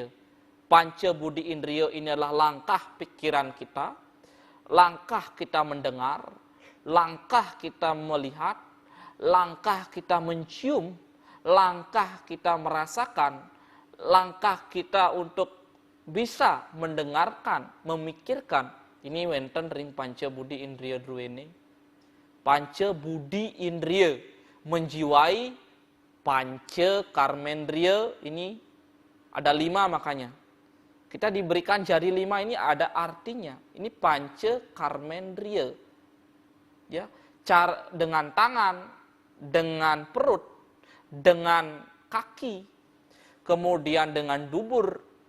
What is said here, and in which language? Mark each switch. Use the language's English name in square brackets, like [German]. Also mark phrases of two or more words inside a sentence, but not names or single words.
[Indonesian] Panca budi indriya ini adalah langkah pikiran kita, langkah kita mendengar, langkah kita melihat, langkah kita mencium, langkah kita merasakan, langkah kita untuk bisa mendengarkan, memikirkan. [Balinese] Ini wenten ring panca budi indriya druene. [Indonesian] Panca budi indriya menjiwai panca karmendriya ini ada 5 makanya. Kita diberikan jari 5 ini ada artinya. Ini panca karmendriya. Ya, cara dengan tangan, dengan perut, dengan kaki, kemudian dengan dubur.